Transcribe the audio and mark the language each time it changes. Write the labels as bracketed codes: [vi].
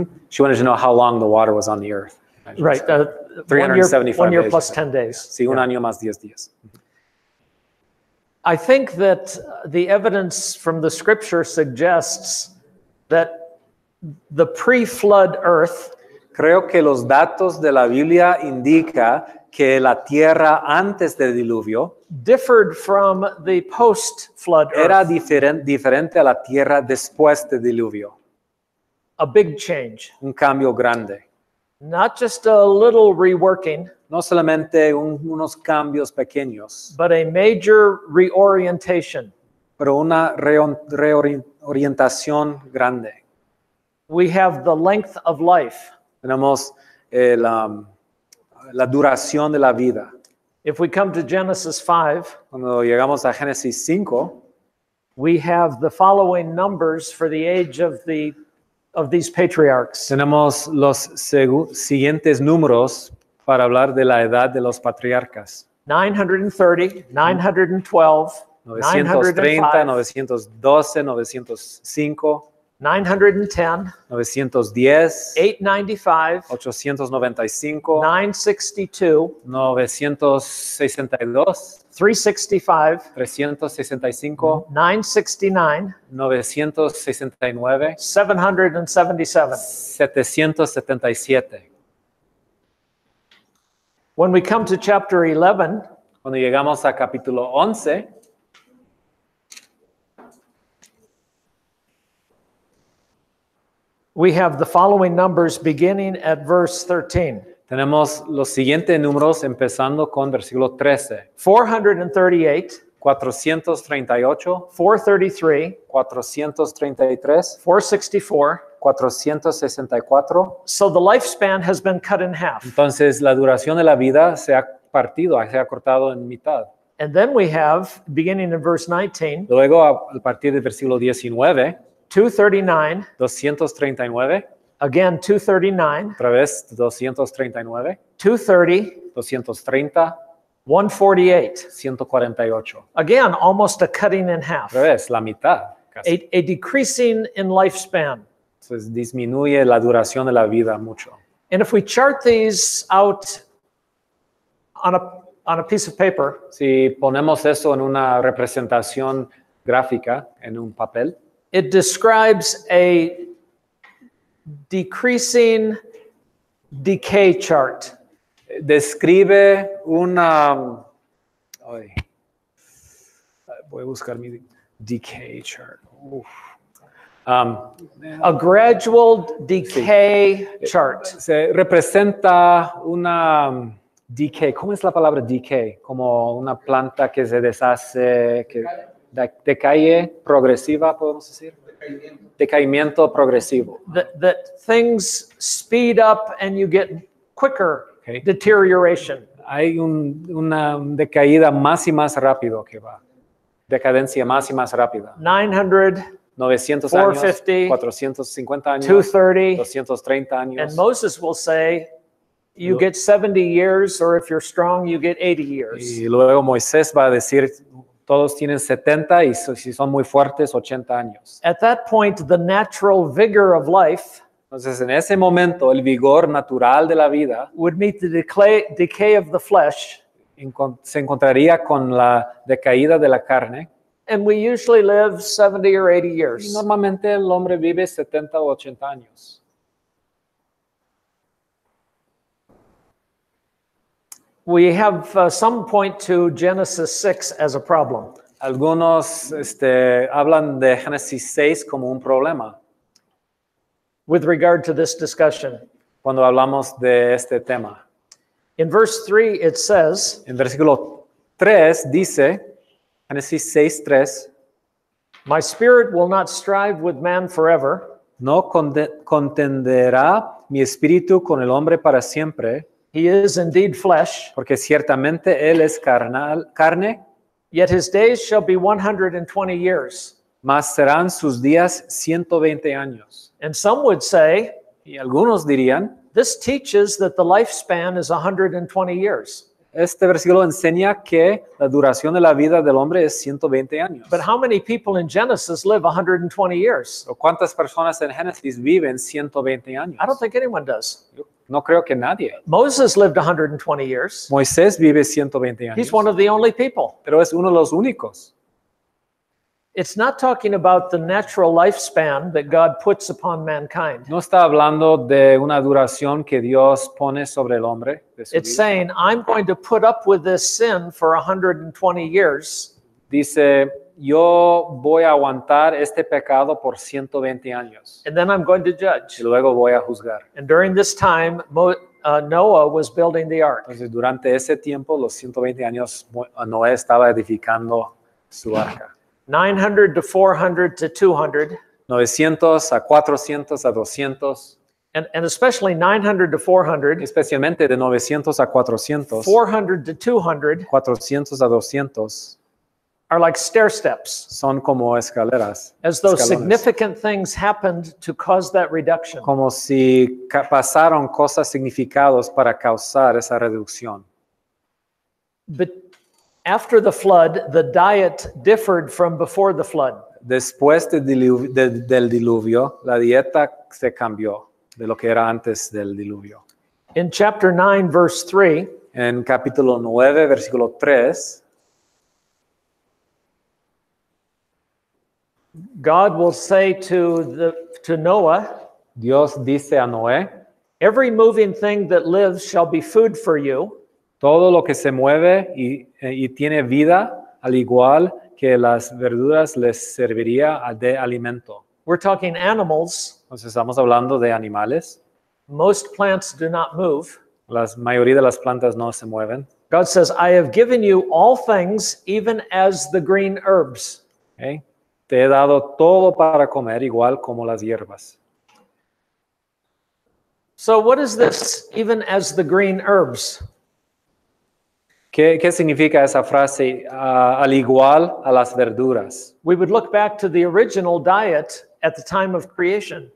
[en] She wanted to know how long the water was on the earth. Right. 375 1 year days. plus 10 days. [es] Sí, un año más 10 días. [en] I think that the evidence from the scripture suggests that the pre-flood earth [es] Creo que los datos de la Biblia indican que la tierra antes del diluvio [en] differed from the post-flood [es] era [en] earth. [es] diferente a la tierra después del diluvio. [en] A big change. [es] Un cambio grande. [en] Not just a little reworking, [es] No solamente unos cambios pequeños, [en] but a major reorientation. [es] pero una reorientación grande. [en] We have the length of life. [es] Tenemos la duración de la vida. [en] If we come to Genesis 5, [es] Cuando llegamos a Génesis 5, [en] we have the following numbers for the age of these patriarchs. [es] tenemos los siguientes números para hablar de la edad de los patriarcas. [en] 930, 912, [es] 930, [en] 905, [es] 912, 905, [en] 910, [es] 910, [en] 895, [es] 895, [en] 962, [es] 962, [en] 365, [es] 365, [en] 969, [es] 969, [en] 777. [es] 777. [en] When we come to chapter 11, [es] Cuando llegamos a capítulo 11, [en] we have the following numbers beginning at verse 13. [es] tenemos los siguientes números empezando con versículo 13. [en] 438, [es] 438, [en] 433, [es] 433, [en] 464. [es] 464. [en] So the lifespan has been cut in half. [es] Entonces la duración de la vida se ha cortado en mitad. [en] And then we have, beginning in verse 19, [es] Luego, a partir del versículo 19, [en] 239, [es] 239, [en] again 239, [es] otra vez 239, [en] 230, [es] 230, [en] 148. [es] 148. [en] Again, almost a cutting in half. [es] Otra vez, la mitad. Casi. [en] A decreasing in lifespan. [es] Entonces disminuye la duración de la vida mucho. [en] And if we chart these out on a piece of paper, [es] Si ponemos eso en una representación gráfica, en un papel, [en] it describes a decreasing decay chart. [es] describe una Ay. Voy a buscar mi [en] decay chart. [es] Uf. [en] A gradual decay chart. [es] Se representa una decay. ¿Cómo es la palabra decay? Como una planta que se deshace, que decae progresiva, podemos decir. Decaimiento progresivo. [en] That things speed up and you get quicker Okay. deterioration. [es] Hay una decaída más y más rápido que va. Decadencia más y más rápida. [en] 900, [es] 900 años, [en] 450, [es] 450 años, [en] 230. [es] 230 años. [en] And Moses will say, you get 70 years, or if you're strong, you get 80 years. [es] Y luego Moisés va a decir, todos tienen 70 y si son muy fuertes, 80 años. [en] At that point, the natural vigor of life [es] Entonces, en ese momento, el vigor natural de la vida [en] would meet the decay of the flesh. [es] se encontraría con la decaída de la carne. [en] And we usually live 70 or 80 [es] Y [en] years. [es] normalmente el hombre vive 70 o 80 años. [en] We have some point to Genesis 6 as a problem. [es] Algunos hablan de Génesis 6 como un problema [en] With regard to this discussion. [es] cuando hablamos de este tema. [en] In verse 3, it says, [es] En versículo 3 dice, Génesis 6:3, [en] my spirit will not strive with man forever. [es] no contenderá mi espíritu con el hombre para siempre, [en] He is indeed flesh, [es] porque ciertamente él es carne, [en] yet his days shall be 120 years. [es] mas serán sus días 120 años. [en] And some would say, [es] Y algunos dirían, [en] this teaches that the lifespan is 120 years. [es] este versículo enseña que la duración de la vida del hombre es 120 años. [en] But how many people in Genesis live 120 years? [es] ¿O cuántas personas en Génesis viven 120 años? [en] I don't think anyone does. [es] Yo no creo que nadie. [en] Moses lived 120 years. [es] Moisés vive 120 años, [en] He's one of the only people. [es] pero es uno de los únicos. [en] It's not talking about the natural lifespan that God puts upon mankind. [es] No está hablando de una duración que Dios pone sobre el hombre. De su [en] It's [es] vida. [en] saying, I'm going to put up with this sin for 120 years. [es] Dice, yo voy a aguantar este pecado por 120 años [en] And then I'm going to judge. [es] y luego voy a juzgar. [en] And during this time, Noah was building the ark. [es] Entonces, durante ese tiempo, los 120 años, Noé estaba edificando su arca. [en] 900 to 400 to 200. [es] 900 a 400 a 200, [en] And especially 900 to 400, [es] especialmente de 900 a 400, [en] 400 to 200 [es] 400 a 200, [en] are like stair steps, [es] son como escaleras. [en] as though [es] escalones. [en] significant things happened to cause that reduction. [es] Como si pasaron cosas significadas para causar esa reducción. [en] But after the flood, the diet differed from before the flood. [es] Después del diluvio, la dieta se cambió de lo que era antes del diluvio. [en] In chapter 9, verse 3, [es] En capítulo 9, versículo 3, [en] God will say to Noah, [es] Dios dice a Noé, [en] every moving thing that lives shall be food for you. [es] todo lo que se mueve y tiene vida, al igual que las verduras les serviría de alimento. [en] We're talking animals. [es] Entonces estamos hablando de animales. [en] Most plants do not move. [es] La mayoría de las plantas no se mueven. [en] God says, I have given you all things, even as the green herbs. [es] ¿Ok? Te he dado todo para comer, igual como las hierbas. [en] So what is this, even as the green herbs? [es] ¿Qué significa esa frase? Al igual a las verduras. [en] We would look back to the original diet at the time of creation.